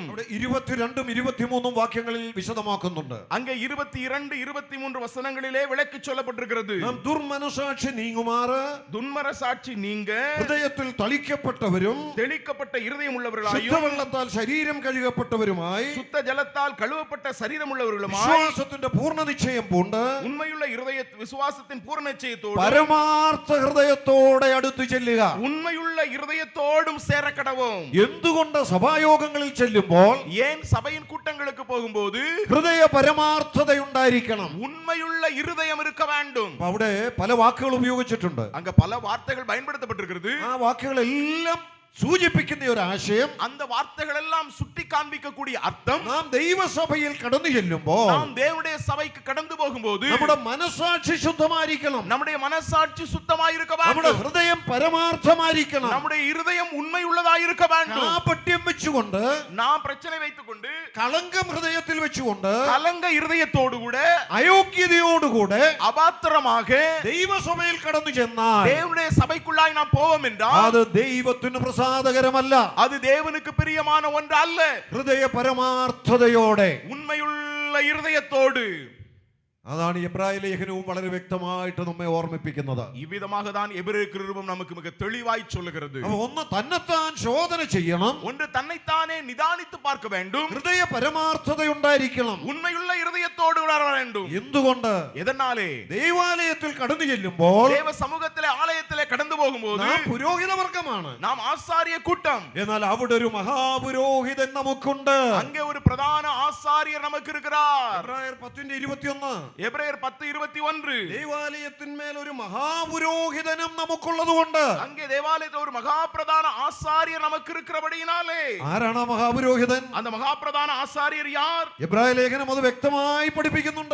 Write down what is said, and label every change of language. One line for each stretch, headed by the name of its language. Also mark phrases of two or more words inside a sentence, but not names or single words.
Malayalam: അവിടെ 22-ഉം 23-ഉം വാക്യങ്ങളിൽ വിശദമാക്കുന്നുണ്ട്.
Tamil: அங்கே 22, 23 வசனங்களிலே விளக்கி சொல்லப்பட்டிருக்கிறது.
Malayalam: നാം ദുർമനസാക്ഷി നീങ്ങുമാറ്
Tamil: துன்மர சாட்சி நீங்க
Malayalam: ഹൃദയത്തിൽ തളിക്കപ്പെട്ടവരും
Tamil: தெளிக்கப்பட்ட இருதயம் உள்ளவர்களாயும்
Malayalam: ശുദ്ധവെള്ളത്താൽ ശരീരം കഴുകപ്പെട്ടവരുമായി
Tamil: சுத்த ஜலத்தால் கழுவப்பட்ட சரீரம் உள்ளவர்களுமாய்
Malayalam: വിശ്വാസത്തിന്റെ പൂർണ്ണ നിശ്ചയം പൂണ്ട്
Tamil: உண்மையுள்ள இருதய விசுவாசத்தின் பூரண நிச்சயத்தோடு
Malayalam: പരമാർത്ഥ ഹൃദയത്തോടെ അടുത്തു ചെല്ലുക.
Tamil: உண்மையுள்ள இருதயத்தோடும் சேர கடவோம்.
Malayalam: എന്തുകൊണ്ട് സഭായോഗങ്ങളിൽ ചെല്ലുമ്പോൾ
Tamil: ஏன் சபையின் கூட்டங்களுக்கு போகும்போது
Malayalam: ഹൃദയ പരമാർത്ഥതയുണ്ടായിരിക്കണം.
Tamil: உண்மையுள்ள இருதயம் இருக்க வேண்டும்.
Malayalam: അപ്പൊ അവിടെ പല വാക്കുകൾ ഉപയോഗിച്ചിട്ടുണ്ട്.
Tamil: அங்க பல வார்த்தைகள் பயன்படுத்தப்பட்டிருக்கிறது.
Malayalam: ആ വാക്കുകളെല്ലാം സൂചിപ്പിക്കുന്ന ഒരു ആശയം,
Tamil: அந்த வார்த்தைகள் எல்லாம் சுட்டி காண்பிக்கக்கூடிய அர்த்தம்,
Malayalam: നാം ദൈവസഭയിൽ കടന്നു ചെല്ലുമ്പോൾ
Tamil: நாம் தேவனுடைய சபைக்கு கடந்து போகும்போது
Malayalam: നമ്മുടെ മനസാക്ഷി ശുദ്ധമായിരിക്കണം,
Tamil: நம்முடைய மனசாட்சி சுத்தமாய் இருக்க
Malayalam: നമ്മുടെ
Tamil: வேண்டும்,
Malayalam: ഹൃദയം പരമാർത്ഥമായിരിക്കണം.
Tamil: நம்முடைய இருதயம் ഉണ്மைയുള്ളതായി இருக்க வேண்டும்.
Malayalam: കാപട്യം വെച്ചുകൊണ്ട്,
Tamil: நாம் பிரச்சனை வைத்துக் கொண்டு
Malayalam: കളങ്കം ഹൃദയത്തിൽ വെച്ചുകൊണ്ട്,
Tamil: கலங்க இருதயத்தோடு கூட
Malayalam: അയോഗ്യതയോടുകൂടെ
Tamil: அபாத்திரமாக
Malayalam: ദൈവസഭയിൽ കടന്നു ചെന്നാൽ
Tamil: தேவனுடைய சபைக்குள்ளாய் நாம் போவோம் என்றால்
Malayalam: അത് ദൈവത്തിന് പ്രസാദകരമല്ല.
Tamil: அது தேவனுக்கு பிரியமான ஒன்று அல்ல.
Malayalam: ഹൃദയ പരമാർത്ഥതയോടെ,
Tamil: உண்மையுள்ள இருதயத்தோடு.
Malayalam: അതാണ് എബ്രായ ലേഖനവും വളരെ വ്യക്തമായിട്ട് നമ്മെ ഓർമ്മിപ്പിക്കുന്നത്.
Tamil: இவ்விதமாக தான் எபிரேயர் நிருபம் நமக்கு மிக தெளிவாய் சொல்லுகிறது.
Malayalam: അപ്പൊ ഒന്ന് തന്നെത്താൻ ശോധന ചെയ്യണം,
Tamil: ஒன்று தன்னைத்தானே நிதானித்து பார்க்க வேண்டும்,
Malayalam: ഹൃദയ പരമാർത്ഥതയുണ്ടായിരിക്കണം.
Tamil: உண்மையுள்ள இருதயத்தோடு வர வேண்டும்.
Malayalam: എന്തുകൊണ്ട്?
Tamil: எதனாலே?
Malayalam: ദൈവാലയത്തിൽ കടന്നു ചെല്ലുമ്പോൾ
Tamil: தேவ சமூகத்திலே ஆலயத்திலே கடந்து போகும்போது
Malayalam: നാം പുരോഹിത വർഗമാണ്.
Tamil: நாம் ஆசாரிய கூட்டம்.
Malayalam: എന്നാൽ അവിടെ ഒരു മഹാപുരോഹിതൻ നമുക്കുണ്ട്.
Tamil: அங்கே ஒரு பிரதான ஆசாரியர் நமக்கு இருக்கிறார்.
Malayalam: എബ്രായർ 10:21.
Tamil: எபிரேயர் 10:21.
Malayalam: ദൈവാലയത്തിന്മേൽ ഒരു മഹാപുരോഹിതനും നമുക്കുള്ളതുകൊണ്ട്.
Tamil: அங்கே தேவாலயத்தில் ஒரு மகா பிரதான ஆசாரியர் நமக்கு இருக்கிறபடியினாலே.
Malayalam: ആരാണ് ആ മഹാപുരോഹിതൻ?
Tamil: அந்த மகா பிரதான ஆசாரியர் யார்?
Malayalam: എബ്രായ ലേഖനം അത് വ്യക്തമായി പഠിപ്പിക്കുന്നുണ്ട്.